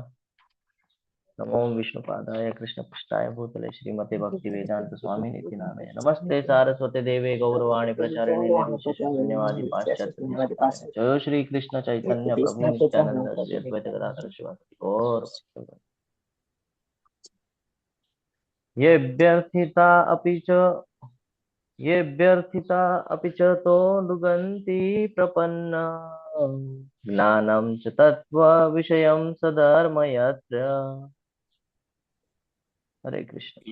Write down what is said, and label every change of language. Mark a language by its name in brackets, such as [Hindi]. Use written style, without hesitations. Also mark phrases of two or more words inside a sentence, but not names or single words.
[Sanskrit] નમો વિષ્ણુપાદાય કૃષ્ણ પૃષ્ઠાય ભૂતલે શ્રીમતે ભક્તિ વેદાંત સ્વામી નિધિ નામે નમસ્તે સારસ્વતે દેવે ગૌરવાણી પ્રચારિણે નિર્વિશેષ શૂન્યવાદી પાશ્ચાત્ય દેશતારિણે જય શ્રી કૃષ્ણ ચૈતન્ય પ્રભુ નિત્યાનંદ શ્રી અદ્વૈત ગદાધર શિવાસાદિ ગૌર ભક્તગણ. येऽभ्यर्थिता अपि च तो नुगन्ति प्रपन्ना ज्ञानं च तत्त्वविषयं सधर्म यत्र. हरे कृष्ण.